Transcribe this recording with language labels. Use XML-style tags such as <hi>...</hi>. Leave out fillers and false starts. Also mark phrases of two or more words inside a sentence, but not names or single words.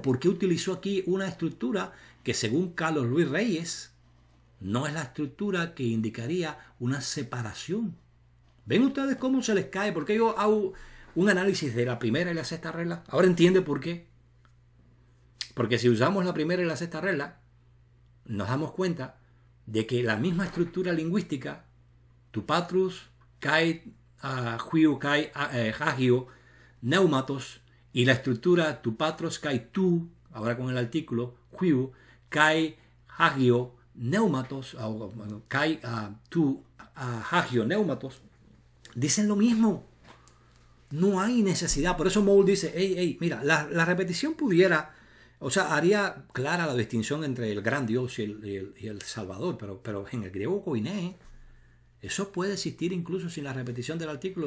<es>¿Por qué utilizó aquí una estructura que, según Carlos Luis Reyes, no es la estructura que indicaría una separación? ¿Ven ustedes cómo se les cae? Porque yo hago un análisis de la primera y la sexta regla. Ahora entiende por qué. Porque si usamos la primera y la sexta regla, nos damos cuenta de que la misma estructura lingüística,</es> <el>του πατρός και υιού και αγίου πνεύματος,</el> <es>y la estructura</es> <el>του πατρός και του,</el> <es>ahora con el artículo,</es> <el>υιού και αγίου πνεύματος και του αγίου πνεύματος,</el> <es>dicen lo mismo. No hay necesidad. Por eso Moule dice, mira, la repetición pudiera, o sea, haría clara la distinción entre el gran Dios y el Salvador, pero en el griego koiné, eso puede existir incluso sin la repetición del artículo.</es>